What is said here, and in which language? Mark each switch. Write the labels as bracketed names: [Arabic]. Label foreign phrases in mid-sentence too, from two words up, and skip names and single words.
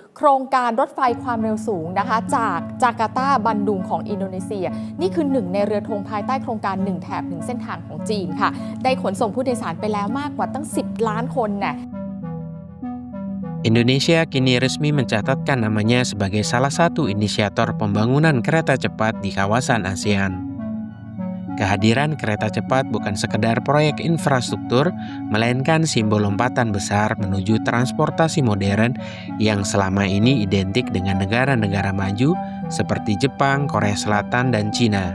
[Thai] โครงการรถไฟความเร็วสูงนะคะจากจาการ์ตาบันดุงของอินโดนีเซียนี่คือหนึ่งในเรือธงภายใต้โครงการ1 แถบ 1 เส้นทางของจีนค่ะได้ขนส่งผู้โดยสารไปแล้วมากกว่าตั้ง10 ล้านคนน่ะ [Indonesian] Indonesia kini resmi mencatatkan namanya sebagai salah satu inisiator pembangunan kereta cepat di kawasan ASEAN. Kehadiran kereta cepat bukan sekedar proyek infrastruktur, melainkan simbol lompatan besar menuju transportasi modern yang selama ini identik dengan negara-negara maju seperti Jepang, Korea Selatan, dan Cina.